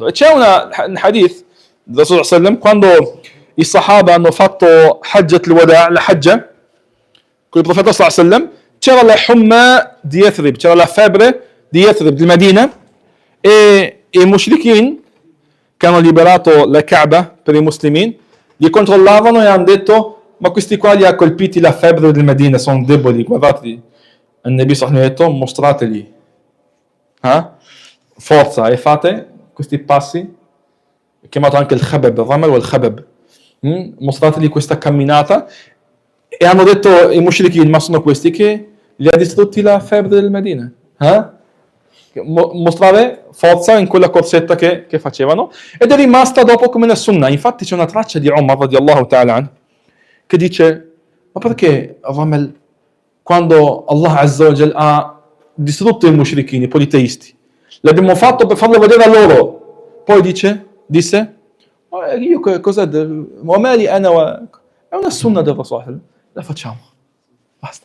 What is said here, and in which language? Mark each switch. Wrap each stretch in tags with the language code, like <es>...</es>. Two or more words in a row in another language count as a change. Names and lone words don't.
<it>E c'è un hadith del</it> <ar>رسول سلم,</ar> <it>quando i Sahaba hanno fatto</it> <ar>حجة الوداع',</ar> <it>la Hajja, con il profeta sallam, c'era la humma di Yathrib, c'era la febbre di Yathrib, di Medina, e i mushrikin che hanno liberato la Kaaba per i muslimi, li controllavano e hanno detto: ma questi qua li ha colpiti la febbre del Medina, sono deboli, guardateli. Il Nabi</it> <ar>صلى الله عليه وسلم</ar> <it>ha detto: mostrategli forza e fate questi passi, chiamato anche il khabab, il ramal o il khabab, mostrategli questa camminata. E hanno detto i mushrikin: ma sono questi che li ha distrutti la febbre del Medina, mostrare forza in quella corsetta che facevano, ed è rimasta dopo come la sunnah. Infatti c'è una traccia di Umar</it> <ar>رضي الله تعالى عنه</ar> <it>che dice: ma perché Ramal, quando</it> <ar>الله عز وجل</ar> <it>ha distrutto i mushrikin, i politeisti, l'abbiamo fatto per farlo vedere a loro? Poi disse: io cosa è una sunnah del Rasul, la facciamo, basta.</it>